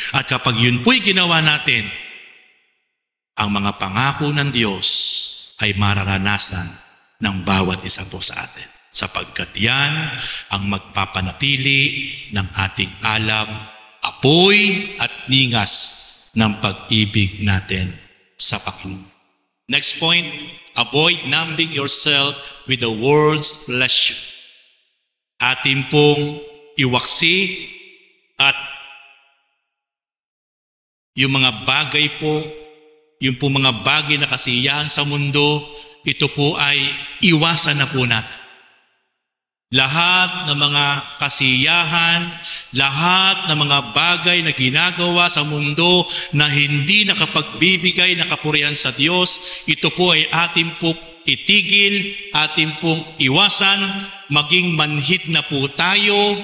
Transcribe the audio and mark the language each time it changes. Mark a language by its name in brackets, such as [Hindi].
[Filipino] At kapag yun po'y ginawa natin, ang mga pangako ng Diyos ay mararanasan ng bawat isa po sa atin. Sapagkat yan ang magpapanatili ng ating alam, apoy at ningas ng pag-ibig natin sa Panginoon. [English] Next point, avoid numbing yourself with the world's pleasure. [Filipino] Atin pong iwaksi at yung mga bagay po, yung po mga bagay na kasiyahan sa mundo, ito po ay iwasan na po natin. Lahat ng mga kasiyahan, lahat ng mga bagay na ginagawa sa mundo na hindi nakapagbibigay ng kapurihan sa Diyos, ito po ay atin po itigil, atin pong iwasan, maging manhid na po tayo,